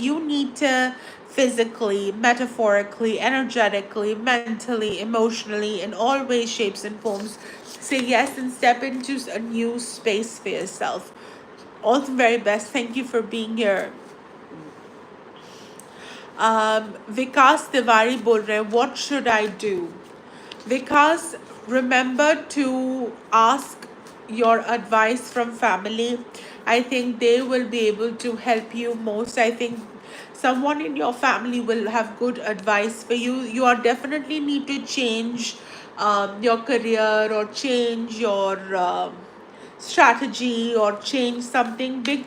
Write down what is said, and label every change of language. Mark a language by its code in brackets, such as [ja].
[en] You need to physically, metaphorically, energetically, mentally, emotionally, in all ways, shapes, and forms, say yes and step into a new space for yourself. All the very best. Thank you for being here. [hi] विकास तिवारी बोल रहे हैं, [en] what should I do? Vikas, remember to ask your advice from family. I think they will be able to help you most. I think someone in your family will have good advice for you. You are definitely need to change your career or change your strategy or change something big.